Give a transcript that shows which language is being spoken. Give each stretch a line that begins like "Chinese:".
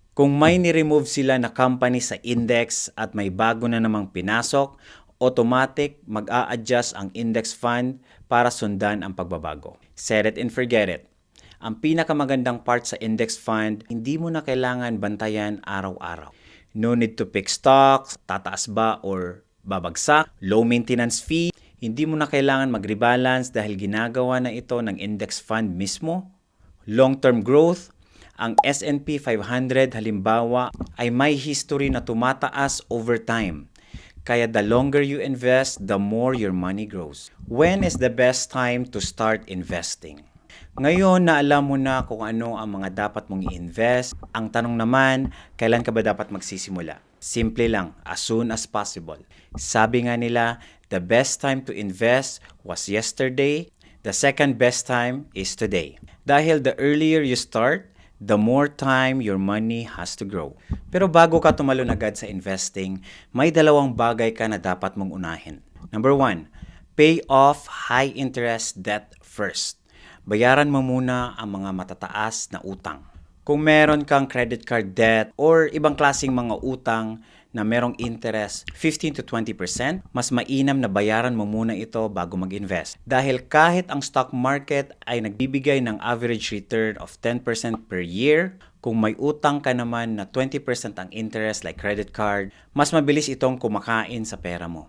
Filipino: Kung may ni-remove sila na company sa index at may bago na namang pinasok, automatic mag-a-adjust ang index fund para sundan ang pagbabago.
English: Set it and forget it.
Filipino: Ang pinakamagandang part sa index fund, hindi mo na kailangan bantayan araw-araw.
English: No need to pick stocks,
Filipino: tataas ba or babagsak,
English: low maintenance fee.
Filipino: Hindi mo na kailangan mag-rebalance dahil ginagawa na ito ng index fund mismo. Long-term growth, ang S&P 500 halimbawa ay may history na tumataas over time. Kaya
English: the longer you invest, the more your money grows. When is the best time to start investing?
Filipino: Ngayon na alam mo na kung ano ang mga dapat mong i-invest, ang tanong naman, kailan ka ba dapat magsisimula? Simple lang,
English: as soon as possible.
Filipino: Sabi nga nila,
English: the best time to invest was yesterday, the second best time is today.
Filipino: Dahil
English: the earlier you start, the more time your money has to grow.
Filipino: Pero bago ka tumalon agad sa investing, may dalawang bagay ka na dapat mong unahin.
English: Number 1, pay off high-interest debt first.
Filipino: Bayaran mo muna ang mga matataas na utang. Kung meron kang
English: credit card debt
Filipino: or ibang klaseng mga utang na merong interest 15 to 20%, mas mainam na bayaran mo muna ito bago mag-invest. Dahil kahit ang stock market ay nagbibigay ng
English: average return of 10% per year,
Filipino: kung may utang ka naman na 20% ang interest like credit card, mas mabilis itong kumakain sa pera mo.